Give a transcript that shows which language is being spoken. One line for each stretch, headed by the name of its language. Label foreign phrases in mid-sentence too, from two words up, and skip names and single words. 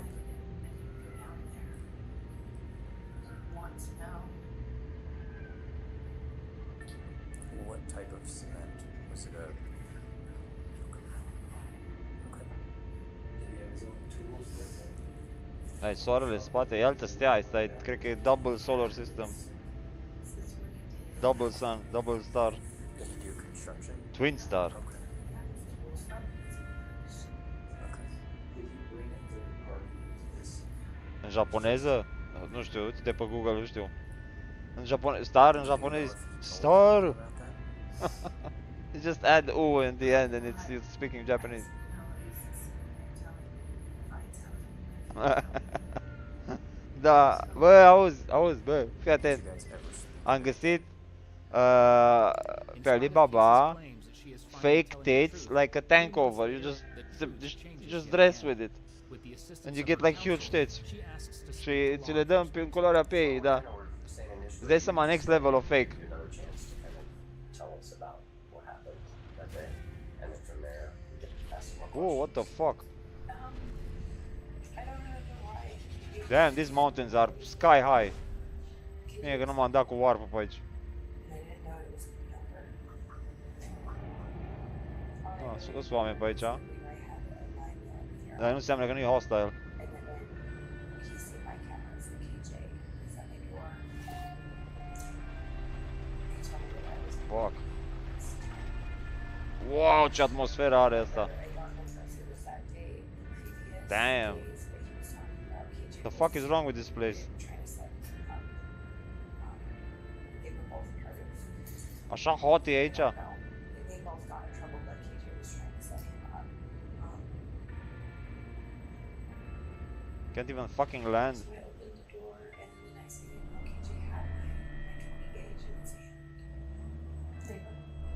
English: Down there. Want to know? What type of cement? Was it a? Okay. Did he have his own tools with him?
Romanian: Ai soarele în spate, e altă stea, asta e, cred că e
English: double solar system. Double sun, double star, Did he do construction? twin star. Okay. Okay. Did he bring a third party into this?
Romanian: În japoneză? Nu știu, uite pe Google, nu știu. În japoneză, star în japonez, star!
English: About that? You just add U in the end and it's speaking Japanese.
Romanian: Da, bă, auzi, bă, fii atent.
English: You guys ever
Romanian: Am găsit pe Alibaba
English: fake tits like a tank over. You just dress with it. And you get like huge tits.
Romanian: Și ți le dăm în culoarea piei, da. Îți dai seama,
English: next level of fake. another chance to kind of tell us about what happened that day, and then from there we get to ask some more Oh, what the fuck? I don't remember why. Damn, these mountains are sky high.
Romanian: Bine că nu m-am dat cu warp pe aici.
English: I didn't know it was number.
Romanian: Ah, sunt oameni pe aici.
English: We might have a line there with your
Romanian: Dar nu înseamnă că nu e hostile.
English: and then when you see my cameras, the KJ is at my door. He told me that I was Fuck.
Romanian: Wow, ce atmosferă are asta.
English: I don't know if it was that day previous Damn. days, but he was talking about KJ. The fuck is wrong with this place? Trying to set him up. They were both hurt.
Romanian: Așa hot e aici?
English: No, they both got in trouble, but KJ was trying to set him up. Can't even fucking land. So I opened the door, and the next thing I know, KJ had my 20 gauge in his hand. They were